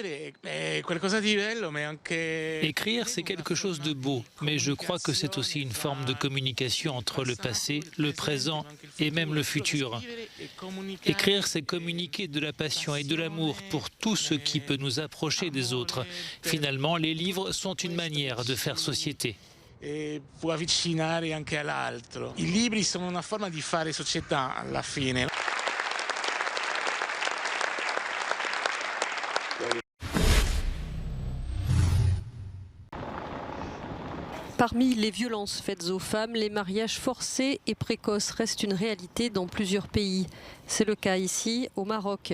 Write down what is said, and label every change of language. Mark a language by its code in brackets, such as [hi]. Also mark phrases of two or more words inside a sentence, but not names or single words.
[fr] Écrire, c'est quelque chose de beau, mais je crois que c'est aussi une forme de communication entre le passé, le présent et même le futur. Écrire, c'est communiquer de la passion et de l'amour pour tout ce qui peut nous approcher des autres. Finalement, les livres sont une manière de faire société. [it] Può avvicinare anche all'altro. I libri sono una forma di fare società alla fine. [fr] Parmi les violences faites aux femmes, les mariages forcés et précoces restent une réalité dans plusieurs pays. C'est le cas ici, au Maroc.